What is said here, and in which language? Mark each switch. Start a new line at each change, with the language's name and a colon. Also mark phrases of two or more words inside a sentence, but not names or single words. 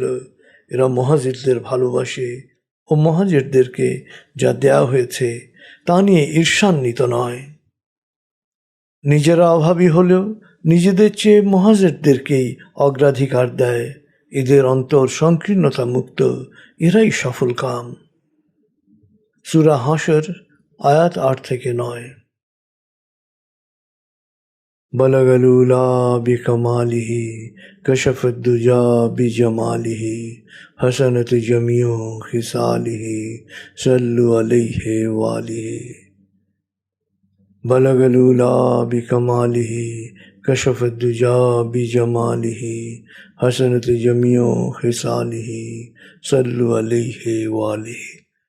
Bangla: এরা মুহাজিরদের ভালোবাসে ও মুহাজিরদেরকে যা দেয়া হয়েছে তা নিয়ে ঈর্ষান্বিত নয়। নিজেরা অভাবী হলেও নিজেদের চেয়ে মুহাজিরদেরকেই অগ্রাধিকার দেয়। এদের অন্তর সংকীর্ণতা মুক্ত, এরাই সফল কাম। সূরা হাশর আয়াত 8 থেকে 9।
Arabic: بلغ العلى بكماله كشف الدجى بجماله حسنت جميع خصاله صلوا عليه وآله. بلغ العلى بكماله كشف الدجى بجماله حسنت جميع خصاله صلوا عليه وآله.